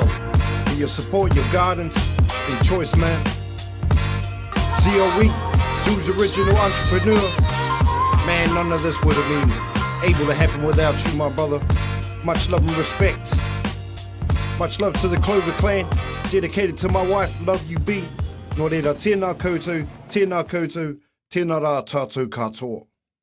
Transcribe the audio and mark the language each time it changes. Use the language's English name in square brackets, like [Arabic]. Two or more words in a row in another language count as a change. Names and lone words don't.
[English] For your support, your guidance, and choice, man. ZOE, Zoo's original entrepreneur. Man, none of this would have been able to happen without you, my brother. Much love and respect. Much love to the Clover clan. Dedicated to my wife, love you B. [Māori] Nō reira, tēnā koutou, tēnā rā tātou katoa.